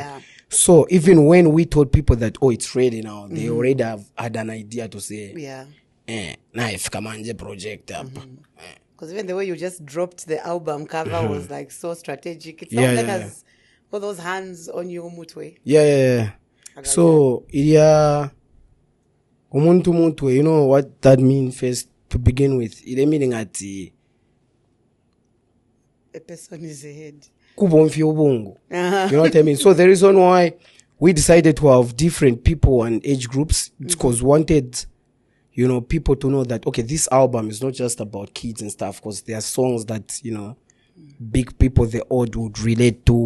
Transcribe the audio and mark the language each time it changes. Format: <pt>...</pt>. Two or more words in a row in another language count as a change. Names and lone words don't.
<en>Yeah. So even when we told people that, oh, it's ready now, they already have had an idea to say, Yeah. Knife Kamanje project up. Because even the way you just dropped the album cover was like so strategic. It Yeah, sounds like yeah, has got those hands on you mutwe. Yeah. So,</en> <bem>umuntu mutwe,</bem> <en>you know what that means first to begin with? It meaning at A person is ahead.</en> <bem>kubomfi ubungu.</bem> <en>You know what I mean? So the reason why we decided to have different people and age groups because we wanted, you know, people to know that, okay, this album is not just about kids and stuff, because there are songs that, you know, big people, the old would relate to.</en>